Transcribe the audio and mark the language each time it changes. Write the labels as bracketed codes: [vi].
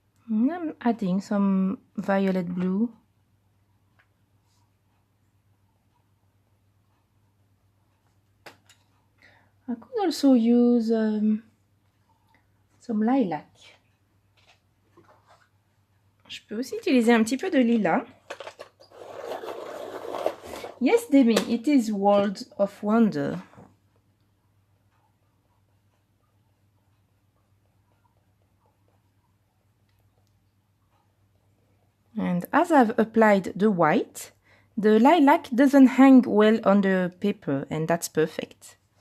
[en] And I'm adding some violet blue. I could also use some lilac. [fr] Je peux aussi utiliser un petit peu de lilas. [en] Yes, Demi, it is World of Wonder. And as I've applied the white, the lilac doesn't hang well on the paper, and that's perfect.